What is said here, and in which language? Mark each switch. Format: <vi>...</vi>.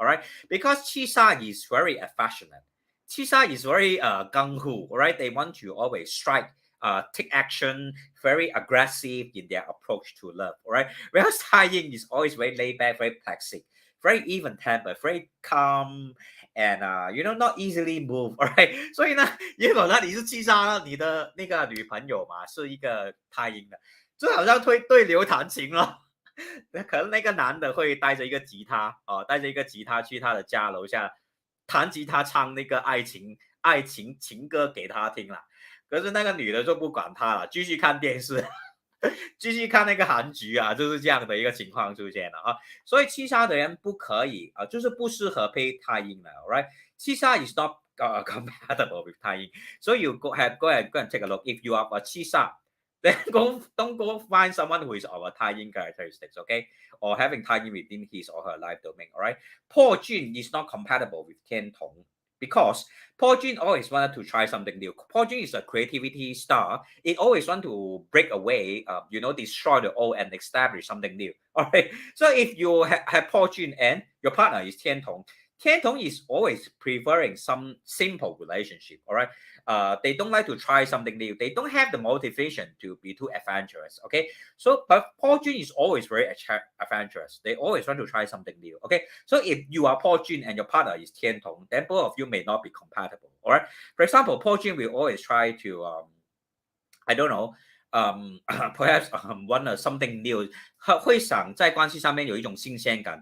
<en>All right, because chi sa is very affectionate. Chi sa is very gung ho. All right, they want to always strike, take action, very aggressive in their approach to love. All right, whereas Tai Ying is always very laid back, very placid, very even tempered, very calm, and not easily moved.</en> <zh>All right，所以呢，如果呢你是七杀，你的那个女朋友嘛是一个太阴的，就好像对牛弹琴了。可能那个男的会带着一个吉他带着一个吉他去他的家楼下弹吉他，唱那个爱情情歌给他听了。可是那个女的就不管他了，继续看电视，继续看那个韩剧啊，就是这样的一个情况出现了啊。所以七杀的人不可以就是不适合配太阴的 ，right？</zh> <en>七杀 is not compatible with 太阴，所以 you go ahead and take a look. If you are a 七杀，then don't go find someone who is of a 太阴 characteristics, okay? Or having 太阴 within his or her life domain, all right? 破军 is not compatible with 天同。 Because Paul Jun always wanted to try something new. Paul Jun is a creativity star. It always want to break away, destroy the old and establish something new. All right. So if you have Paul Jun and your partner is Tian Tong, Tian Tong is always preferring some simple relationship. All right. They don't like to try something new. They don't have the motivation to be too adventurous. Okay. So, but Paul Jun is always very adventurous. They always want to try something new. Okay. So if you are Paul Jun and your partner is Tian Tong, then both of you may not be compatible. All right. For example, Paul Jun will always try to, I don't know,</en> <zh>perhaps want something new，会想在关系上面有一种新鲜感。</zh>